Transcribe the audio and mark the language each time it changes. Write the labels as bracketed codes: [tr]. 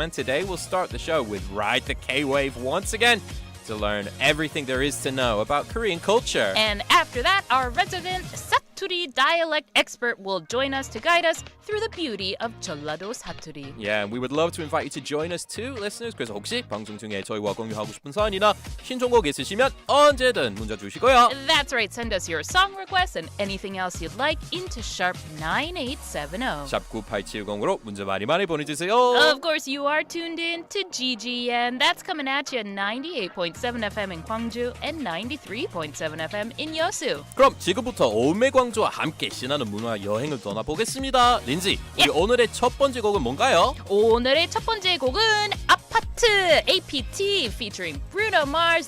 [en] And today we'll start the show with Ride the K-Wave once again to learn everything there is to know about Korean culture. And after that, our resident Satturi dialect expert will join us to guide us through the beauty of [ko] 전라도 사투리. [en] Yeah, and we would love to invite you to join us too, listeners. [ko] 그래서 혹시 방송 중에 저희와 공유하고 싶은 사연이나 신청곡 있으시면 언제든 문자 주시고요. [en] That's right. Send us your song requests and anything else you'd like into sharp 9870. [ko] 샵 9870으로 문자 많이 보내주세요. [en] Of course, you are tuned in to GGN. That's coming at you 98.7 FM in Gwangju and 93.7 FM in Yeosu. [ko] 그럼 지금부터 오매광주와 함께 신나는 문화 여행을 떠나보겠습니다. 린지, 우리 오늘의 첫 번째 곡은 뭔가요? 오늘의 첫 번째 곡은 아파트 APT featuring Bruno Mars.